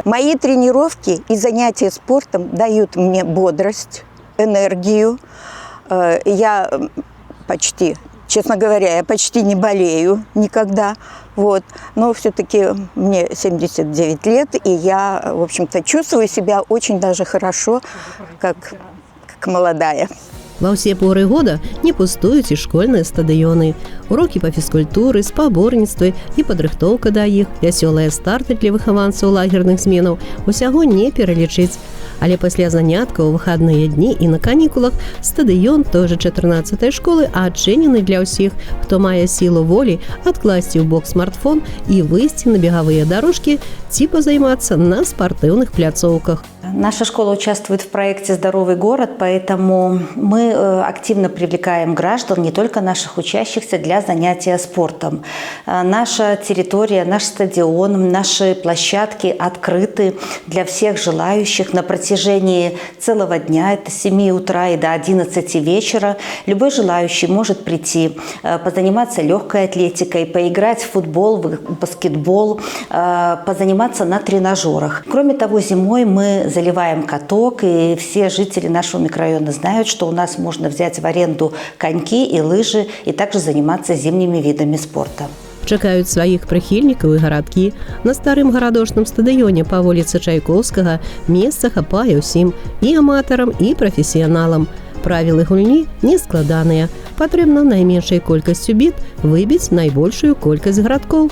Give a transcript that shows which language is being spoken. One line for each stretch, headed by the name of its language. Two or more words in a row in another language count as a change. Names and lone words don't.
Russian: Мои тренировки и занятия спортом дают мне бодрость, энергию. Я почти, честно говоря, я почти не болею никогда. Вот. Но все-таки мне 79 лет, и я, в общем-то, чувствую себя очень даже хорошо, как молодая.
Belarusian: Ва ўсе поры года не пустуюць і школьныя стадыёны. Урокі па фізкультуры, спаборніцтвы і падрыхтоўка да іх, вясёлыя старты для выхаванцаў лагерных зменаў усяго не пералічыць. Але пасля заняткаў, выхадныя дні і на канікулах стадыён той жа 14-й школы адчынены для ўсіх, хто мае сілу волі адкласці ў бок смартфон і выйсці на бегавыя дарожкі ці пазаймацца на спартыўных пляцоўках.
Russian: Наша школа участвует в проекте «Здоровый город», поэтому мы активно привлекаем граждан, не только наших учащихся, для занятия спортом. Наша территория, наш стадион, наши площадки открыты для всех желающих на протяжении целого дня, это с 7 утра и до 11 вечера. Любой желающий может прийти, позаниматься легкой атлетикой, поиграть в футбол, в баскетбол, позаниматься на тренажерах. Кроме того, зимой мы заливаем каток, и все жители нашего микрорайона знают, что у нас можно взять в аренду коньки и лыжи, и также заниматься зимними видами спорта.
Belarusian: Чакаюць сваіх прыхільнікаў і гарадкі. На старым гарадошным стадыёне па вуліцы Чайковскага месца хапае ўсім, і аматарам, і прафесіяналам. Правілы гульні не складаныя. Патрэбна найменшай колькасцю біт выбіць найбольшую колькасць гарадкоў.